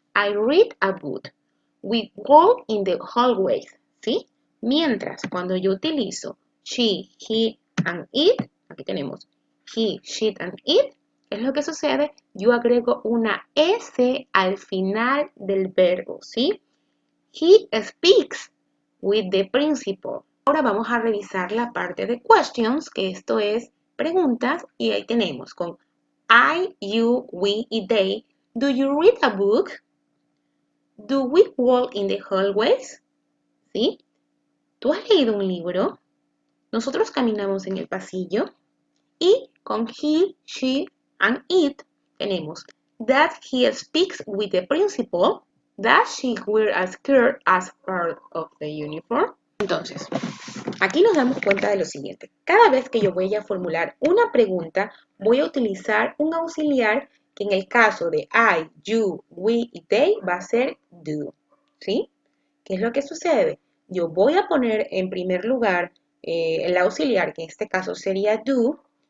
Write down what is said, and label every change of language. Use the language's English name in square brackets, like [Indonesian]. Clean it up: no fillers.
[English] I read a book. We walk in the hallways, ¿sí? [Spanish] Mientras, cuando yo utilizo she, he, and it, aquí tenemos he, she, and it, ¿qué es lo que sucede? yo agrego una S al final del verbo, ¿sí? [English] He speaks with the principal. [Spanish] Ahora vamos a revisar la parte de questions, que esto es preguntas, y ahí tenemos con I, you, we y they. [English] Do you read a book? Do we walk in the hallways? ¿Sí? [Spanish] ¿Tú has leído un libro? Nosotros caminamos en el pasillo. Y con [English] he, she, and it [Spanish] tenemos [English] that he speaks with the principal. Does she wear a skirt as part of the uniform? [Spanish] Entonces, aquí nos damos cuenta de lo siguiente. Cada vez que yo voy a formular una pregunta, voy a utilizar un auxiliar que en el caso de I, you, we y they va a ser do. ¿Sí? ¿Qué es lo que sucede? Yo voy a poner en primer lugar el auxiliar, que en este caso sería do.